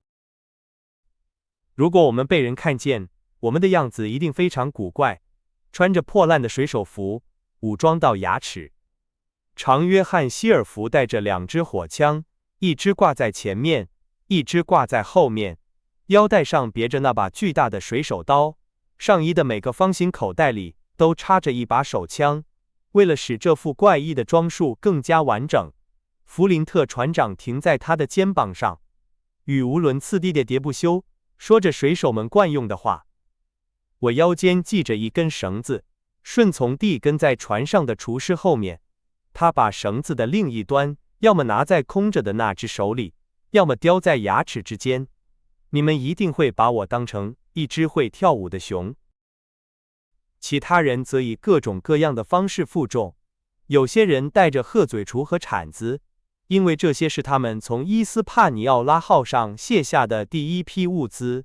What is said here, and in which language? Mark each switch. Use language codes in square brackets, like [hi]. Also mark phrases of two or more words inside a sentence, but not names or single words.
[zh] 如果我們被人看見，我們的樣子一定非常古怪，穿着破爛的水手服，武裝到牙齒。長約翰·希爾弗帶着2支火槍，一支掛在前面，一支掛在後面，腰帶上別着那把巨大的水手刀，上衣的每個方形口袋裡都插着一把手槍。為了使這副怪異的裝束更加完整，弗林特船長停在他的肩膀上，語無倫次地喋不休，說着水手們慣用的話。我腰間繫着一根繩子，順從地跟在船上的廚師後面。他把繩子的另一端要麼拿在空着的那只手裡，要麼叼在牙齒之間。你們一定會把我當成一隻會跳舞的熊。其他人則以各種各樣的方式負重，有些人帶着鶴嘴鋤和鏟子，因為這些是他們從伊斯帕尼奧拉號上卸下的第一批物資。